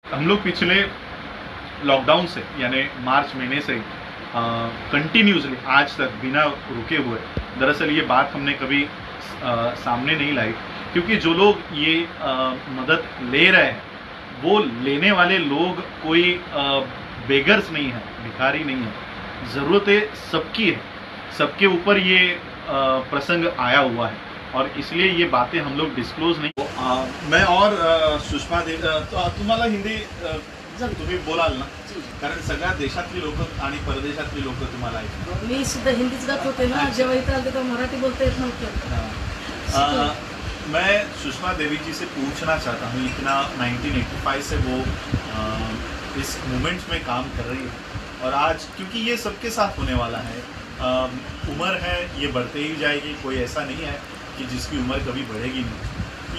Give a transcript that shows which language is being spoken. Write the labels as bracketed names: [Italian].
[Hindi] हम लोग पिछले लॉकडाउन से, यानी मार्च महीने से कंटिन्यूसली आज तक बिना रुके हुए, दरअसल ये बात हमने कभी सामने नहीं लाई, क्योंकि जो लोग ये मदद ले रहे हैं, वो लेने वाले लोग कोई बेगर्स नहीं है, भिखारी नहीं है। ज़रूरतें सबकी है, सबके ऊपर ये प्रसंग आया हुआ है, और इसलिए ये बातें हम लोग डिस्क्लोज नहीं। मैं और [Marathi] सुषमा देवी, तुम्हाला हिंदी तुम्ही बोलाल ना, कारण सगळ्या देशातली लोक आणि परदेशातली लोक तुम्हाला ऐकतात। मी सुद्धा हिंदीच गात होते ना, जेव्हा इथं आले तेव्हा मराठी बोलता येत नव्हतं। [Hindi] मैं सुषमा देवी जी से पूछना चाहता हूँ, इतना 1985 से वो इस मूवमेंट में काम कर रही है, और आज क्योंकि ये सबके साथ होने वाला है, उम्र है ये बढ़ते ही जाएगी, कोई ऐसा नहीं है कि जिसकी उम्र कभी बढ़ेगी नहीं।